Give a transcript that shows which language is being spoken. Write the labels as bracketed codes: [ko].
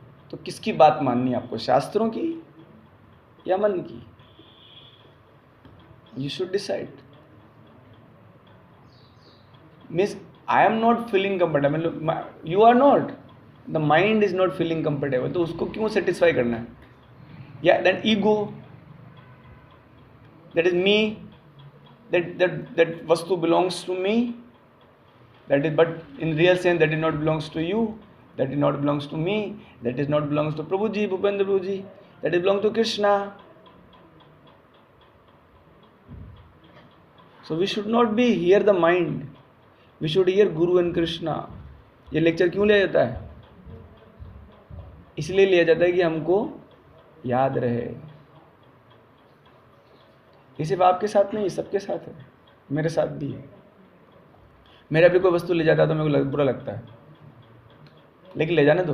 [hi] तो किसकी बात माननी है आपको, शास्त्रों की या मन की? [en] You should decide. Means I am not feeling comfortable, you are not, the mind is not feeling comfortable, [hi] तो उसको क्यों सेटिस्फाई करना है? [en] या that ego, that is me, that vastu belongs to me, that is, but in real sense that is not belongs to you, that is not belongs to me, that is not belongs to Prabhu ji, Bhupendra Prabhu ji, that is belongs to Krishna. So we should not be hear the mind, we should hear Guru and Krishna. [hi] ये lecture क्यों लिया जाता है? इसलिए लिया जाता है कि हमको याद रहे। ये सिर्फ आपके साथ नहीं, सबके साथ है, मेरे साथ भी है। मेरा भी कोई वस्तु ले जाता है तो मेरे को बुरा लगता है, लेकिन ले जाने दो।